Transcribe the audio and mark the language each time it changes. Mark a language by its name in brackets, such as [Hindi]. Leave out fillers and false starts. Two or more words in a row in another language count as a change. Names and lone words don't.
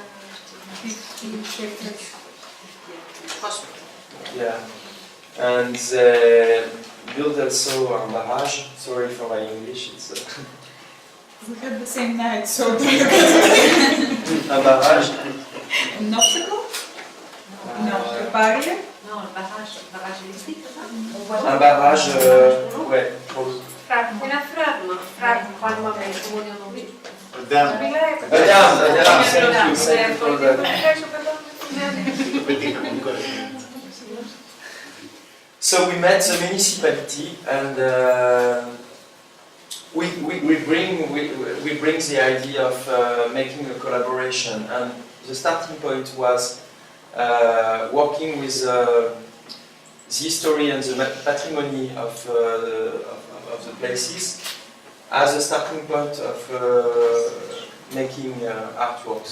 [English] Hospital. Yeah, and they built also a barrage. Sorry for my English. It's We had the same night, so a barrage. an obstacle? No, a barrier? [French] Non, le barrage électrique, c'est ça? Un barrage, ouais. [Greek] Ένα φράγμα. Φράγμα με ομόνιο νομί. [English] Dam. Thank you for that. So we met the municipality, and we bring the idea of making a collaboration, and the starting point was working with the history and the patrimony of the places as a starting point of making artworks.